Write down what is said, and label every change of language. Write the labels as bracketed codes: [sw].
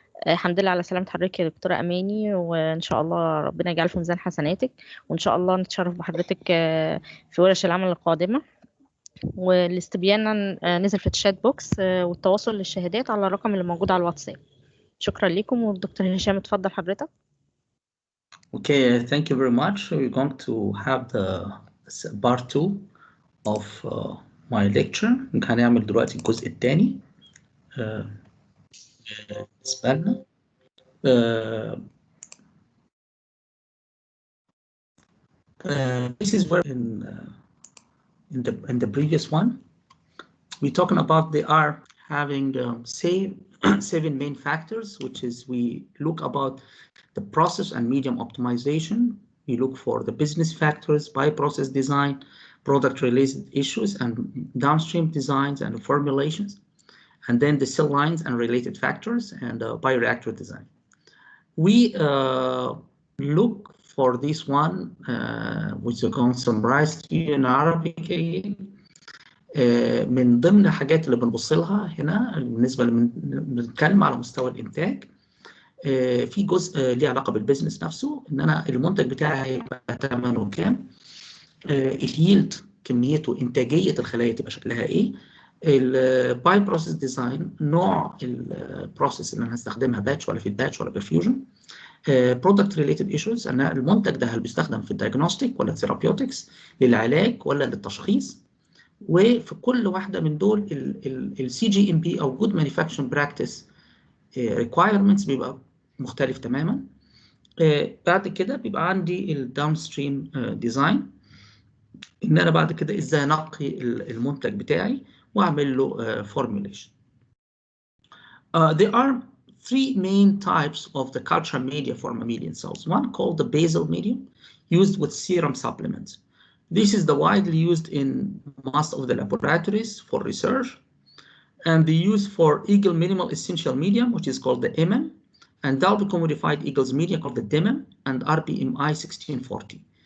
[ar] الحمد لله على سلامة حضرتك يا دكتورة أماني، وإن شاء الله ربنا يجعل في ميزان حسناتك، وإن شاء الله نتشرف بحضرتك في ورش العمل القادمة. والاستبيان نزل في الشات بوكس، والتواصل للشهادات على الرقم اللي موجود على الواتساب. شكرا لكم، والدكتور هشام اتفضل حضرتك. [en] Okay, thank you very much. We're going to have the part 2 of my lecture. [ar] هنعمل دلوقتي الجزء الثاني بالنسبة لنا. [en] This is where in the previous one we're talking about they are having seven main factors, which is we look about the process and medium optimization. We look for the business factors, bioprocess design, product related issues, and downstream designs and formulations, and then the cell lines and related factors, and bioreactor design. We look for this one, which is going to summarize to you in Arabic. [ar] من ضمن الحاجات اللي بنبص لها هنا بالنسبه بنتكلم على مستوى الانتاج، في جزء ليه علاقه بالبيزنس نفسه، ان انا المنتج بتاعي هيبقى ثمنه كام، اليلد كميته، انتاجيه الخلايا تبقى شكلها ايه، الباي بروسيس ديزاين نوع البروسيس اللي انا هستخدمها، باتش ولا في الباتش ولا بالفيوجن، برودكت ريليتد ايشوز، ان المنتج ده هل بيستخدم في الدايجنوستيك ولا ثيرابيوتكس، للعلاج ولا للتشخيص. وفي كل واحده من دول السي جي ام بي او جود مانيفاكتشرنج براكتس ريكوايرمنتس بيبقى مختلف تماما. بعد كده بيبقى عندي الداون ستريم ديزاين، ان انا بعد كده ازاي انقي المنتج بتاعي واعمل له formulation. [en] There are three main types of the culture media for mammalian cells. One called the basal medium, used with serum supplements. This is the widely used in most of the laboratories for research, and the use for Eagle minimal essential medium, which is called the MM, and Dalby commodified Eagle's medium called the DMM, and RPMI 1640.